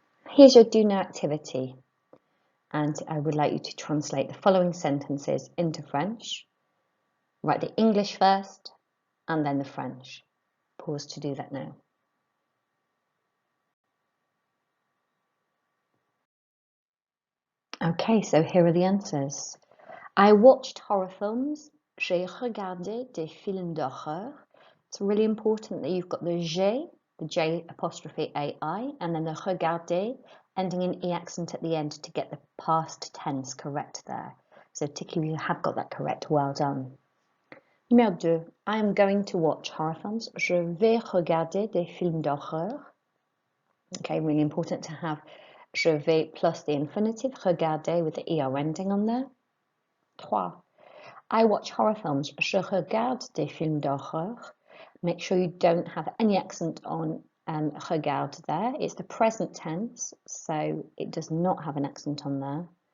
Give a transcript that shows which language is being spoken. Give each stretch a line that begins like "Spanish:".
English: Here's your do now activity, and I would like you to translate the following sentences into French. Write the English first, and then the French. Pause to do that now. Okay, so here are the answers. I watched horror films.
French: J'ai regardé des films d'horreur.
English: It's really important that you've got the j'ai, the J apostrophe AI, and then the regarder, ending in E accent at the end to get the past tense correct there. So particularly if you have got that correct, well done.
French: Numéro 2.
English: I am going to watch horror films.
French: Je vais regarder des films d'horreur.
English: Okay, really important to have je vais plus the infinitive, regarder with the ER ending on there. 3. I watch horror films.
French: Je regarde des films d'horreur.
English: Make sure you don't have any accent on regarde there. It's the present tense, so it does not have an accent on there.